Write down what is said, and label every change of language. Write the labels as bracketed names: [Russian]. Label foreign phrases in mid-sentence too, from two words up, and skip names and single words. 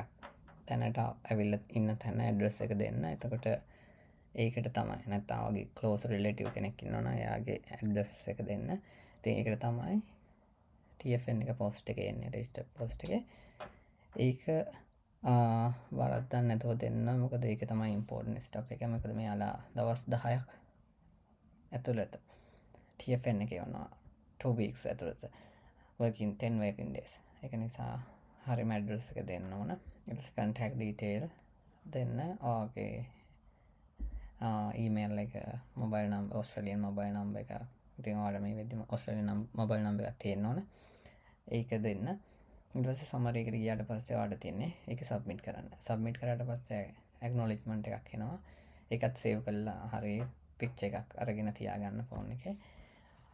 [Sinhala] තැනට ඇවිල්ලා ඉන්න තැන address එක දෙන්න. එතකොට ඒකට තමයි නැත්නම් ඔයාගේ [English] close relative [Sinhala] කෙනෙක් ඉන්නවනම් එයාගේ address එක දෙන්න. ඉතින් ඒකට තමයි TFN එක post එකේ එන්නේ [English] register post [Sinhala] එකේ. ඒක වරද්දන්න නැතුව දෙන්න. මොකද ඒක තමයි [English] important stuff [Sinhala] එක. මොකද මෙයාලා දවස් 10ක් ඇතුළත TFN එක යනවා 2 weeks ඇතුළත [English] working 10 working days. [Sinhala] ඒක නිසා හරිම address එක දෙන්න ඕන. ඊට පස්සේ [English] contact detail [Sinhala] දෙන්න. ඔයාගේ email එක [English] mobile number Australian mobile number [Sinhala] එක. ඉතින් ඔයාලා මේ වෙද්දි [English] Australian mobile number [Sinhala] එකක් තියෙන්න ඕන. ඒක දෙන්න. ඊට පස්සේ summary එකට ගියාට පස්සේ ඔයාලට තියෙන්නේ ඒක submit කරන්න. submit කරාට පස්සේ acknowledgement එකක් එනවා. ඒකත් save කරලා හරිය picture එකක් අරගෙන තියාගන්න phone එකේ.